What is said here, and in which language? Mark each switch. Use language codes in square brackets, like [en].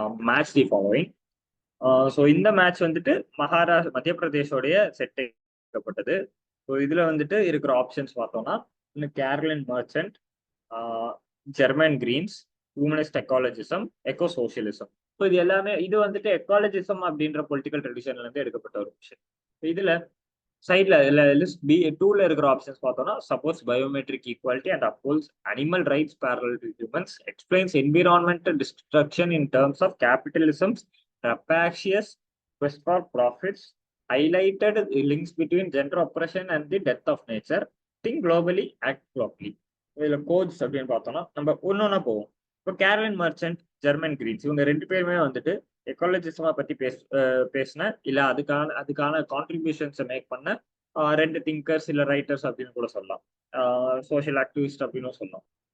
[ta] Match the following. So இந்த match வந்துட்டு மத்திய பிரதேஷோடைய செட் எடுக்கப்பட்டது. ஸோ இதுல வந்துட்டு இருக்கிற ஆப்ஷன்ஸ் பார்த்தோம்னா இன்னும் கேரளின் merchant, German Green's, humanist எக்காலஜிசம், echo socialism. So இது எல்லாமே இது வந்துட்டு எக்காலஜிசம் அப்படின்ற பொலிட்டிக்கல் ட்ரெடிஷன்ல இருந்து எடுக்கப்பட்ட ஒரு விஷயம். இதுல சைட்ல லிஸ்ட் பி டூல இருக்கிற ஆப்ஷன்ஸ் பார்த்தோம்னா [en] Supports biometric equality and upholds animal rights parallel to humans, explains environmental destruction in terms of capitalism's rapacious quest for profits, highlighted links between gender oppression and the death of nature, think globally, act locally. [ta] இதுல quotes அப்படின்னு பார்த்தோம்னா நம்ம ஒன்னொன்னா போவோம். இப்போ கேரளின் merchant, German Green's இவங்க ரெண்டு பேருமே வந்துட்டு எக்காலஜிசமா பத்தி பேசின இல்ல அதுக்கான கான்ட்ரிபியூஷன்ஸை மேக் பண்ண ரெண்டு திங்கர்ஸ் இல்ல ரைட்டர்ஸ் அப்படின்னு கூட சொல்லலாம், சோஷியல் ஆக்டிவிஸ்ட் அப்படின்னு சொல்லலாம்.